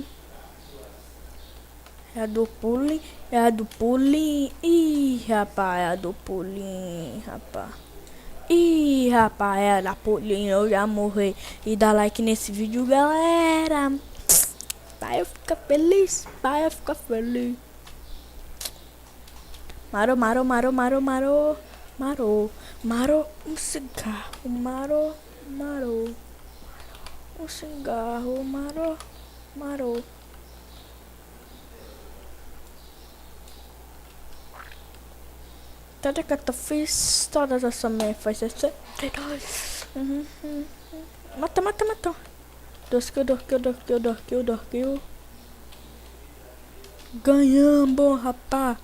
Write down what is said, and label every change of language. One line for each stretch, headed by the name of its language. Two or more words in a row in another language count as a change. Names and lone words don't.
Portuguese: É a do pulim, é a do pulim. Ih, rapaz, é a do pulim, rapaz. Ih, rapaz, é da pulinha, eu já morri. E dá like nesse vídeo, galera. Vai eu ficar feliz, vai eu ficar feliz. Maro, maro, maro, maro, maro. Maro, maro, um cigarro. Maro, maro. Um cigarro, maro, maro. Toda que eu fiz, todas as minhas faz esse. Mata, mata, mata. Dois kill. Ganhamos, rapá.